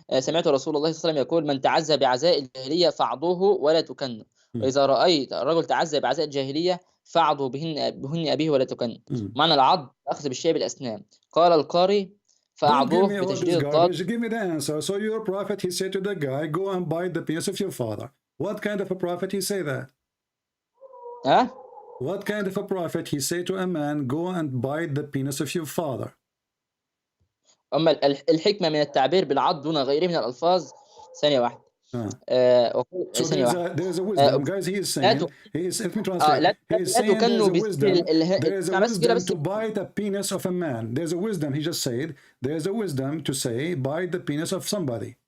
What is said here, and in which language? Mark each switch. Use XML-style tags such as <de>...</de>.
<ar>سمعت رسول الله صلى الله عليه وسلم يقول من تعزى بعزاء الجاهلية فأعضوه ولا تكن. وإذا رأيت الرجل تعزى بعزاء الجاهلية فأعضوا بهن أبيه ولا تكن. معنى العض أخذ بالشيء بالأسنان. قال القاري فأعضوه بتشديد الضاد.</ar> <en>Give me the answer. So your prophet, he said to the guy, go and bite the penis of your father. What kind of a prophet he say that? What kind of a prophet he say to a man, go and bite the penis of your father?</en> <ar>أما الحكمة من التعبير بالعض دون غيره من الألفاظ. ثانية واحدة.</ar> <en>So there's a wisdom, guys. He is saying, let me translate. He is saying there is a wisdom to bite the penis of a man. There's a wisdom. He just said there's a wisdom to say bite the penis of somebody.</en>